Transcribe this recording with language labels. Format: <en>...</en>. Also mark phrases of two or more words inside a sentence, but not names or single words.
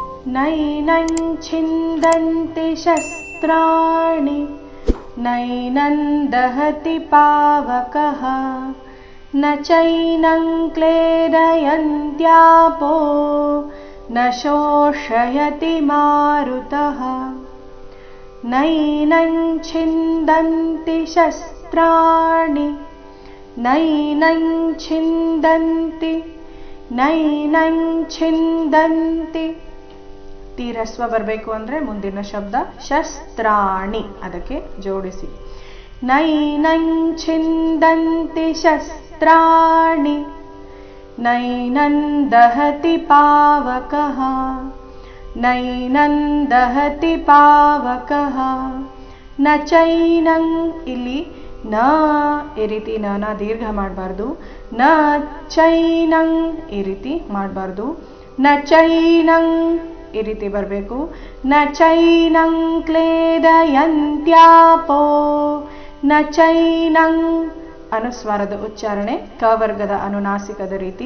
<sa>नैनं छिन्दन्ति शस्त्राणि नैनं दहति पावकः न चैनं क्लेदयन्त्यापो न शोषयति मारुतः नैनं छिन्दन्ति शस्त्राणि नैनं छिन्दन्ति ನೈನಂ ಛಿಂದಂತಿ.</sa> <kn>ತೀರಸ್ವ ಬರಬೇಕು ಅಂದರೆ ಮುಂದಿನ ಶಬ್ದ ಶಸ್ತ್ರಾಣಿ, ಅದಕ್ಕೆ ಜೋಡಿಸಿ.</kn> <sa>ನೈನಂ ಛಿಂದಂತಿ ಶಸ್ತ್ರಾಣಿ ನೈನಂ ದಹತಿ ಪಾವಕಃ ನೈನಂ ದಹತಿ ಪಾವಕಃ ನ ಚೈನಂ.</sa> <kn>ಇಲ್ಲಿ ನ ಈ ರೀತಿ ನ ದೀರ್ಘ ಮಾಡಬಾರ್ದು.</kn> <sa>ನ ಚೈನಂ</sa> <kn>ಈ ರೀತಿ ಮಾಡಬಾರ್ದು.</kn> <sa>ನ ಚೈನಂ</sa> <kn>ಈ ರೀತಿ ಬರಬೇಕು.</kn> <sa>ನ ಚೈನಂ ಕ್ಲೇದಯಂತ್ಯಾಪೋ ನ ಚೈನಂ</sa> <kn>ಅನುಸ್ವಾರದ ಉಚ್ಚಾರಣೆ ಕವರ್ಗದ ಅನುನಾಸಿಕದ ರೀತಿ.</kn>